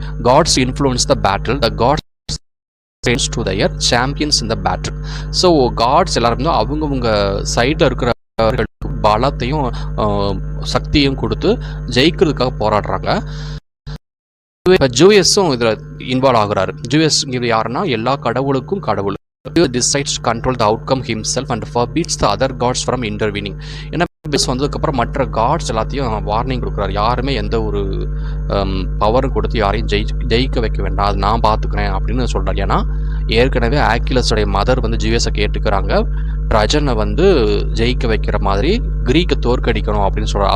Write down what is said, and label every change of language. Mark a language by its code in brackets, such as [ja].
[en] Gods influence the battle, the gods to their champions in the battle. [ta] So God's எல்லாருமே அவங்கவுங்க சைடில் இருக்கிறவர்களுக்கு பலத்தையும் சக்தியும் கொடுத்து ஜெயிக்கிறதுக்காக போராடுறாங்க. ஜூயஸும் இதில் இன்வால்வ் ஆகுறாரு. ஜூயஸ் யாருன்னா எல்லா கடவுளுக்கும் கடவுள். [en] decides to control the outcome himself and forbids the other gods from intervening. [ta] ஏன்னா வந்ததுக்கப்புறம் மற்ற காட்ஸ் எல்லாத்தையும் வார்னிங் கொடுக்குறாரு, யாருமே எந்த ஒரு பவரும் கொடுத்து யாரையும் ஜெயிக்க வைக்க வேண்டாம், அது நான் பார்த்துக்கிறேன் அப்படின்னு சொல்கிறார். ஏன்னா ஏற்கனவே ஆக்கிலஸுடைய மதர் வந்து ஜூயஸை கேட்டுக்கிறாங்க, ட்ரஜனை வந்து ஜெயிக்க வைக்கிற மாதிரி கிரீக்கை தோற்கடிக்கணும் அப்படின்னு சொல்கிறார்.